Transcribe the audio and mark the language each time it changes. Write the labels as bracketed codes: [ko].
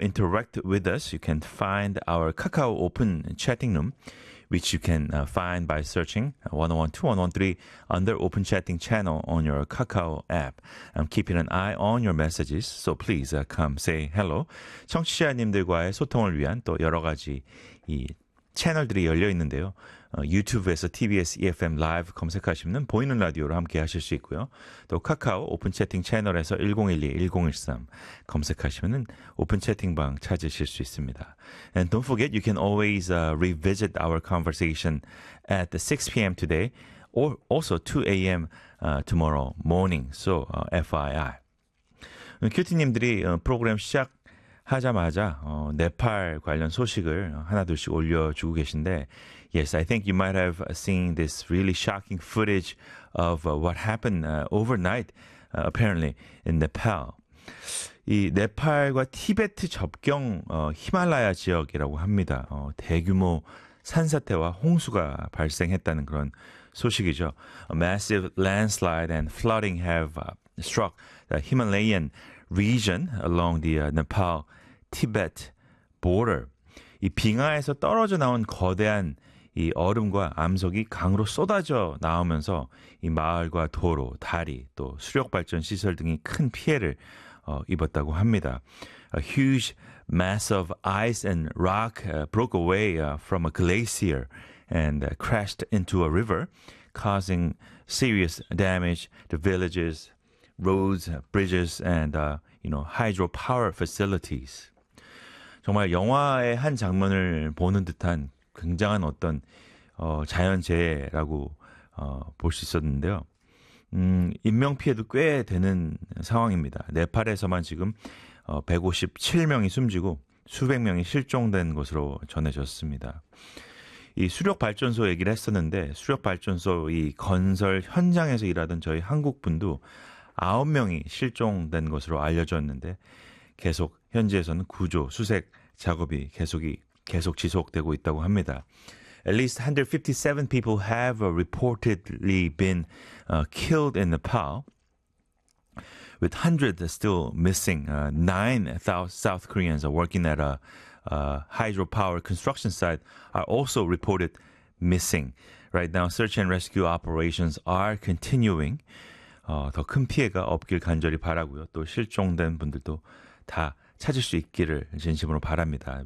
[en] interact with us, you can find our Kakao Open chatting room, which you can find by searching 101.2.1.3 under Open Chatting Channel on your Kakao app. I'm keeping an eye on your messages, so please come say hello. [ko] 청취자님들과의 소통을 위한 또 여러 가지 이 채널들이 열려 있는데요. 유튜브에서 TBS EFM 라이브 검색하시면 보이는 라디오로 함께 하실 수 있고요. 또 카카오 오픈 채팅 채널에서 1012-1013 검색하시면 오픈 채팅방 찾으실 수 있습니다. [en] And don't forget, you can always revisit our conversation at 6 PM today or also 2 AM tomorrow morning. So FYI. 큐티님들이 프로그램 시작 하자마자 네팔 관련 소식을 하나둘씩 올려주고 계신데, yes, I think you might have seen this really shocking footage of what happened overnight, apparently, in Nepal. [ko] 이 네팔과 티베트 접경 히말라야 지역이라고 합니다. 대규모 산사태와 홍수가 발생했다는 그런 소식이죠. [en] A massive landslide and flooding have struck the Himalayan region along the Nepal Tibet border. [ko] 이 빙하에서 떨어져 나온 거대한 이 얼음과 암석이 강으로 쏟아져 나오면서 이 마을과 도로, 다리, 또 수력 발전 시설 등이 큰 피해를 입었다고 합니다. [en] A huge mass of ice and rock broke away from a glacier and crashed into a river, causing serious damage to villages, roads, bridges, and hydropower facilities. [ko] 정말 영화의 한 장면을 보는 듯한 굉장한 어떤 자연재해라고 볼 수 있었는데요. 인명피해도 꽤 되는 상황입니다. 네팔에서만 지금 157명이 숨지고 수백 명이 실종된 것으로 전해졌습니다. 이 수력발전소 얘기를 했었는데, 수력발전소 이 건설 현장에서 일하던 저희 한국분도 9명이 실종된 것으로 알려졌는데, 계속 현지에서는 구조, 수색 작업이 계속 지속되고 있다고 합니다. [en] At least 157 people have reportedly been killed in Nepal, with 100 still missing. 9,000 South Koreans are working at a hydropower construction site are also reported missing. Right now, search and rescue operations are continuing. [ko] 더 큰 피해가 없길 간절히 바라고요. 또 실종된 분들도 다 찾을 수 있기를 진심으로 바랍니다.